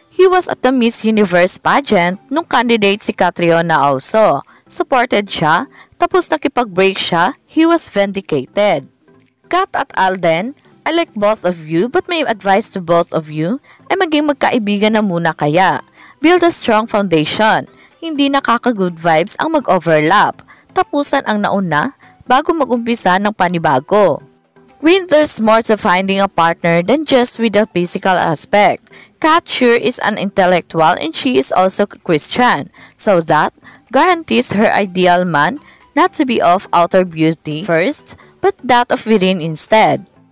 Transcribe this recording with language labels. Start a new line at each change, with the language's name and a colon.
English: He was at the Miss Universe pageant
Filipino: nung candidate si
English: Catriona also.
Filipino: Supported siya, tapos nakipag-break siya,
English: he was vindicated. Kat at Alden, I like both of you but my advice to both of you
Filipino: ay maging magkaibigan na muna kaya.
English: Build a strong foundation.
Filipino: Hindi nakaka-good vibes ang mag-overlap. Tapusan ang nauna bago mag-umpisa ng panibago.
English: When there's more to finding a partner than just with the physical aspect. Kat sure is an intellectual and she is also Christian, so that guarantees her ideal man not to be of outer beauty first, but that of within instead.